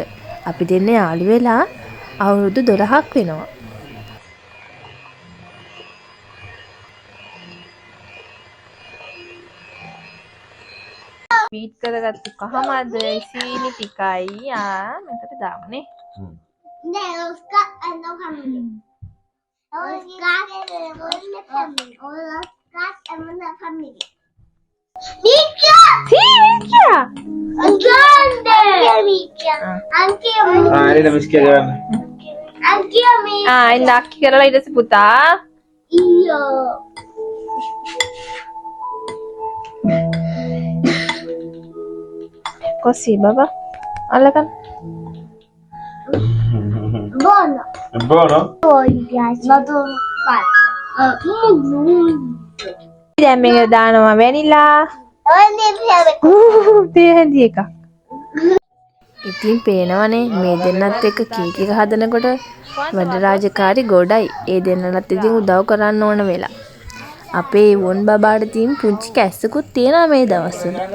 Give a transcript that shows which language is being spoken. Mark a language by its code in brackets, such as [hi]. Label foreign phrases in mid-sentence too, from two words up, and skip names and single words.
[si] අපි දෙන්න යාළු වෙලා අවුරුදු 12ක් වෙනවා. බීට් කරගත්තු කහමද සීනි ටිකයි මෙතන දාමුනේ. [en] Oscar and no family. Oscar and no family. [it] Mika! Mika! Grande! Mika! Anche [si] එන්න මිස්කිය ගන්න. [it] Anche me. [si] ඉන්න අක්කි කරලා ඊට පස්සේ පුතා. [it] Io. [si] කොසි බබා අල්ලගන්න. [it] Buono. බෝනෝ. Poi piace. Vado [si] දැන් මේක දානවා වැනිලා. තේ හැඳි එකක්. ඉතින් පේනවනේ මේ දෙන්නත් එක්ක කේක් එක හදනකොට වැඩ රාජකාරි ගොඩයි. ඒ දෙන්නලත් ඉතින් උදව් කරන්න ඕන වෙලා. අපේ වොන් බබාට තියෙන පුංචි කැස්සකුත් තියෙනවා මේ දවස්වල.